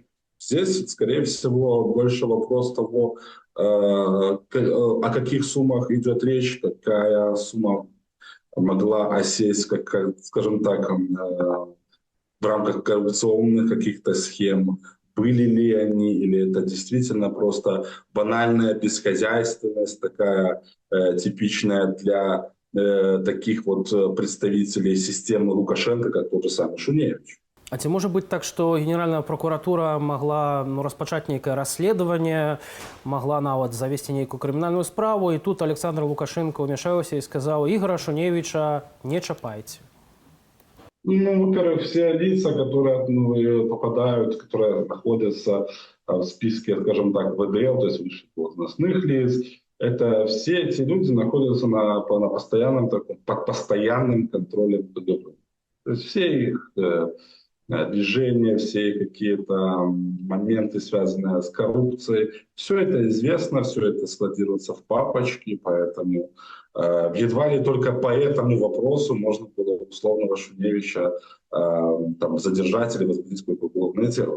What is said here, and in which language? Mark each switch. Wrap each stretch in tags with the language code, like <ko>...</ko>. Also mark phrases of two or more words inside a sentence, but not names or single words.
<ru>Здесь, скорее всего, больше вопрос того, о каких суммах идет речь, какая сумма могла осесть, скажем так, в рамках коррупционных каких-то схем. Были ли они, или это действительно просто банальная бесхозяйственность, такая типичная для таких вот представителей системы Лукашенко, как тот же самый Шуневич.</ru> <be>А ці можа быць так, што Генеральная пракуратура магла распачаць нейкае расследаванне, магла нават завесці нейкую крымінальную справу, і тут Александр Лукашенко ўмяшаўся і сказаў: Ігора Шуневича не чапайце.</be> <ru>Ну, во-первых, все лица, которые попадают, которые находятся в списке, скажем так, ВДЛ, то есть высших должностных лиц, это все эти люди находятся под постоянным контролем КГБ. То есть все их движения, все какие-то моменты, связанные с коррупцией, все это известно, все это складируется в папочке, поэтому едва ли только по этому вопросу можно было условного Шуневича задержать или возбудить какое-то уголовное дело.</ru>